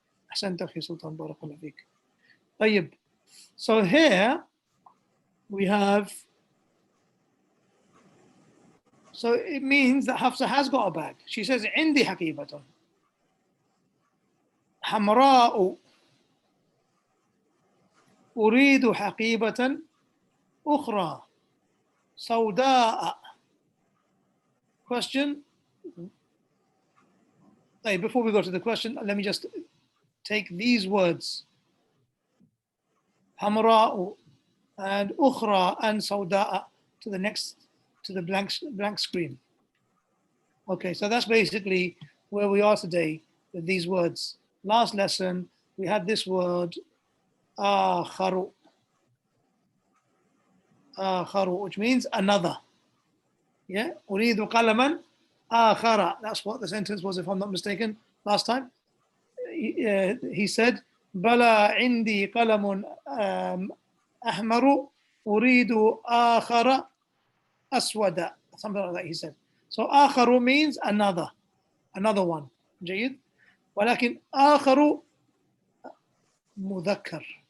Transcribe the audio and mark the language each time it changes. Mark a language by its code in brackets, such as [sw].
[ar] أحسنت أخي سلطان, barakallahu feek. طيب. [en] So here we have, so it means that Hafsa has got a bag. She says, [ar] عندي حقيبة حمراء أريد حقيبة أخرى سوداء. [en] Question. Before we go to the question, let me just take these words. حمراء, and أخرى and سوداء to the next, to the blank screen. Okay, so that's basically where we are today with these words. Last lesson, we had this word آخر, آخر, which means another. [ar] Yeah, أريد قلما آخر. [en] That's what the sentence was, if I'm not mistaken, last time. He said, [ar] بلى عندي قلم أحمر أريد آخر أسود. [en] Something like that he said. So آخر means another one. جيد. [ar] ولكن آخر مذكر.